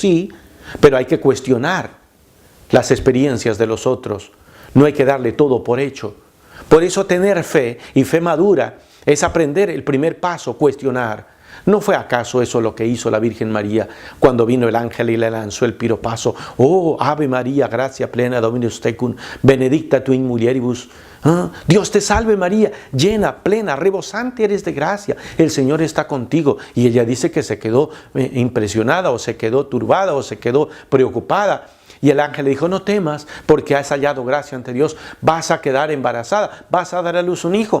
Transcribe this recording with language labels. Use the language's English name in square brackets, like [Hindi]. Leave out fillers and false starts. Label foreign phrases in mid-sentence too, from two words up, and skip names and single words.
[Spanish] Sí, pero hay que cuestionar las experiencias de los otros. No hay que darle todo por hecho. Por eso tener fe y fe madura es aprender el primer paso, cuestionar. ¿No fue acaso eso lo que hizo la Virgen María cuando vino el ángel y le lanzó el piropazo? [Latin] Oh, Ave María, gracia plena, Dominus tecum, benedicta tu in mulieribus. [Spanish] Dios te salve María, llena, plena, rebosante eres de gracia, el Señor está contigo. Y ella dice que se quedó impresionada o se quedó turbada o se quedó preocupada. Y el ángel le dijo, no temas, porque has hallado gracia ante Dios, vas a quedar embarazada, vas a dar a luz un hijo.